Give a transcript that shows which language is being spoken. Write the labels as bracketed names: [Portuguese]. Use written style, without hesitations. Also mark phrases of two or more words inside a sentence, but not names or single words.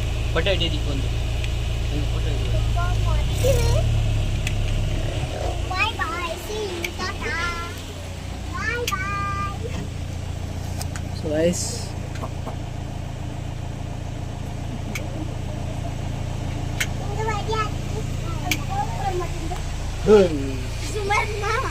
[English] Bye bye. See you. Tata. Bye bye. so guys [Indonesian] Itu lagi aku. Sumber mama.